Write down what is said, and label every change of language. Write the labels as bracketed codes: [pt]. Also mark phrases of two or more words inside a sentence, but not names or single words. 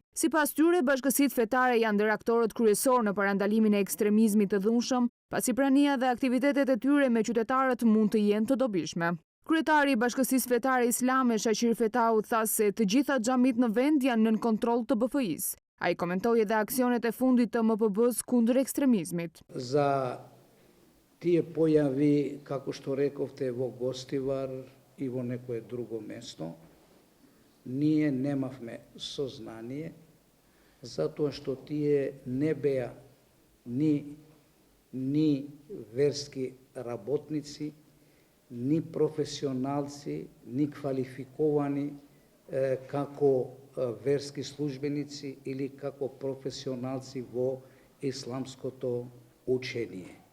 [sq] Sipas tyre, bashkësitë fetare janë ndër aktorët kryesor në parandalimin e ekstremizmit të dhunshëm, pasi prania dhe aktivitetet e tyre me qytetarët mund të jenë të dobishme. Kryetari i Bashkësisë Fetare Islame, Shaqir Fetau, tha se të gjitha xhamit në vend janë nën kontroll të BFI-s. Ai komentoi edhe aksionet e fundit të MPB-s kundër ekstremizmit. [mk] За тие појави, како што рековте, во Гостивар и во некое друго место, ние немавме сознание, затоа што тие не беа ни верски работници, ни професионалци, ни квалификовани како верски службеници или како професионалци во исламското учение.